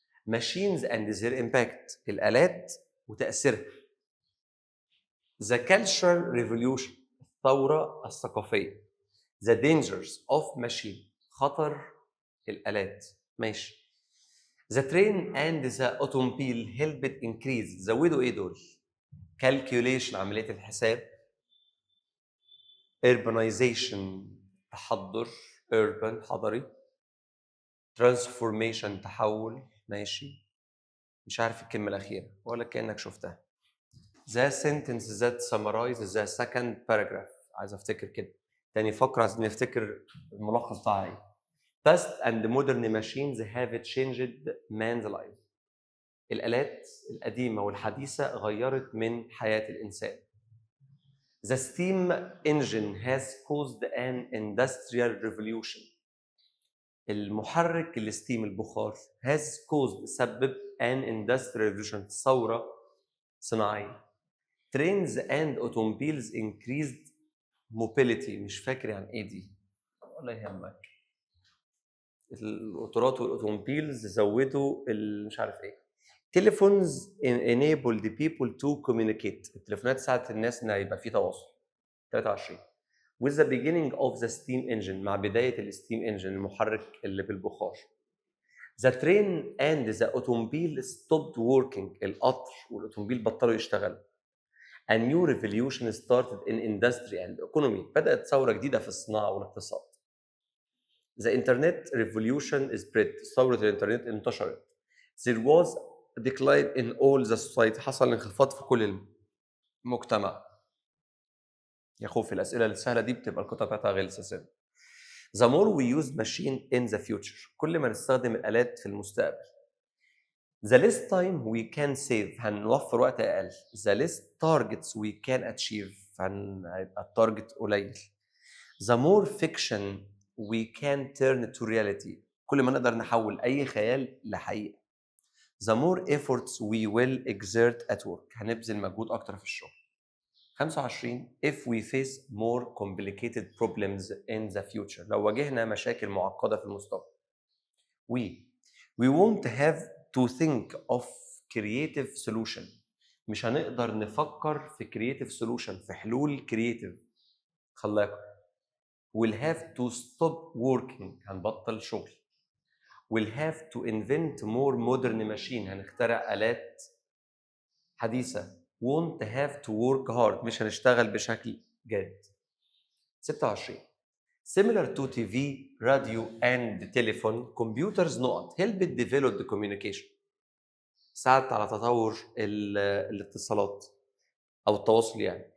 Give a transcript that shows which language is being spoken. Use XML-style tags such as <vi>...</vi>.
<en>Machines and their impact،</en> <ar>الآلات وتأثيرها.</ar> <en>The Cultural Revolution،</en> <ar>الثورة الثقافية.</ar> <en>The Dangers of Machine،</en> <ar>خطر الآلات. ماشي.</ar> <en>The train and the automobile helped increase.</en> <ar>زودوا إيه دول؟ Calculation، عملية الحساب.</ar> <en>urbanization، تحضر. urban، حضري.</en> <ar>transformation، تحول. ماشي. مش عارف الكلمة الأخيرة ولا كأنك شفتها.</ar> <en>the sentence that summarizes the second paragraph.</en> <ar>عايز أفتكر كده. تاني فقرة عايزين نفتكر الملخص بتاعها إيه.</ar> <en>past and modern machines have changed man's life.</en> <ar>الآلات القديمة والحديثة غيرت من حياة الإنسان.</ar> <en>The steam engine has caused an industrial revolution.</en> <ar>المحرك الستيم البخار</ar> <en>has caused</en> <ar>سبب</ar> <en>an industrial revolution</en> <ar>ثورة صناعية.</ar> <en>Trains and automobiles increased mobility.</en> <ar>مش فاكر يعني ايه دي ولا يهمك. القطارات والاوتوموبيلز زودوا مش عارف ايه.</ar> <en>Telephones enabled people to communicate.</en> <ar>التليفونات ساعدت الناس ان يبقى في تواصل.</ar> <en>23 with the beginning of the steam engine.</en> <ar>مع بداية الستيم انجن المحرك اللي بالبخار.</ar> <en>The train and the automobile stopped working.</en> <ar>القطر والاوتوموبيل بطلوا يشتغلوا.</ar> <en>A new revolution started in industry and economy.</en> <ar>بدأت ثورة جديدة في الصناعة والاقتصاد.</ar> <en>The internet revolution is spread.</en> <ar>ثورة الانترنت انتشرت.</ar> <en>There was a decline in all the society.</en> <ar>حصل انخفاض في كل المجتمع. يا خوف الأسئلة السهلة دي بتبقى القطعة بتاعتها غلسة سنة.</ar> <en>The more we use machine in the future.</en> <ar>كل ما نستخدم الآلات في المستقبل.</ar> <en>The less time we can save.</en> <ar>هنوفر وقت أقل.</ar> <en>The less targets we can achieve.</en> <ar>هيبقى التارجت قليل.</ar> <en>The more fiction we can turn to reality.</en> <ar>كل ما نقدر نحول أي خيال لحقيقة.</ar> <en>The more efforts we will exert at work.</en> <ar>هنبذل مجهود أكتر في الشغل.</ar> <en>25 If we face more complicated problems in the future.</en> <ar>لو واجهنا مشاكل معقدة في المستقبل.</ar> <en>We won't have to think of creative solution.</en> <ar>مش هنقدر نفكر في</ar> <en>creative solution</en> <ar>في حلول creative. خلاكم.</ar> <en>We'll have to stop working.</en> <ar>هنبطل شغل.</ar> <en>We'll have to invent more modern machine.</en> <ar>هنخترع آلات حديثة.</ar> <en>Won't have to work hard.</en> <ar>مش هنشتغل بشكل جاد.</ar> <en>26 Similar to TV, radio and telephone, computers helped develop the communication.</en> <ar>ساعدت على تطور الاتصالات أو التواصل يعني.</ar>